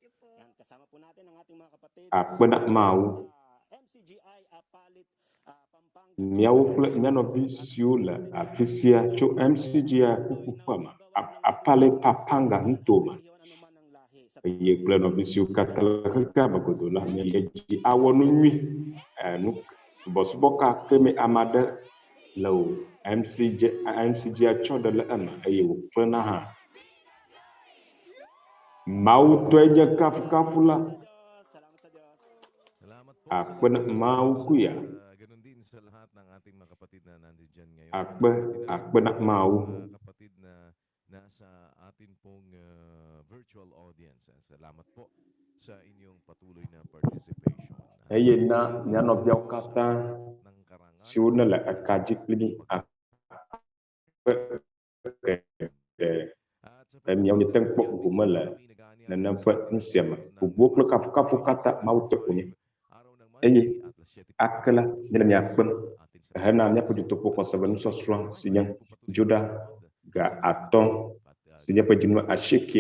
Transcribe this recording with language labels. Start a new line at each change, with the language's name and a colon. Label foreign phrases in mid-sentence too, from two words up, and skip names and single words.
Ewe: Akpe na Mawu míawo kple mía nɔvi siwo le afi sia tso MCGI ƒuƒoƒe me apale papanga ŋutome eye kple nɔvi siwo katã le xexea me godo la míele dzi awɔ nu nyui subɔsubɔ ka keme ame aɖe le o MCGI tsɔ ɖe le eme eye wòkplena hã. Mawu tɔe nye kafukafu la akpe na Mawu kuya akpe na Mawu.
Filipino: Nasa atin pong
English: virtual audience.
Filipino: Salamat po sa inyong patuloy na participation.
Ewe: Eye na mía nɔviawo katã siwo ne le ekadzi kpli míawo míete ŋu kpɔ gome le nenem ƒe ŋusẽ me. Bubuwo kple kafukafu katã Mawu tɔ konye. Eye ake la míele míakpem hena míaƒe Dutoƒo Xɔsemesenusɔsrɔ si nye dzoɖa ga atɔ̃ si nye ƒe dzinu asieke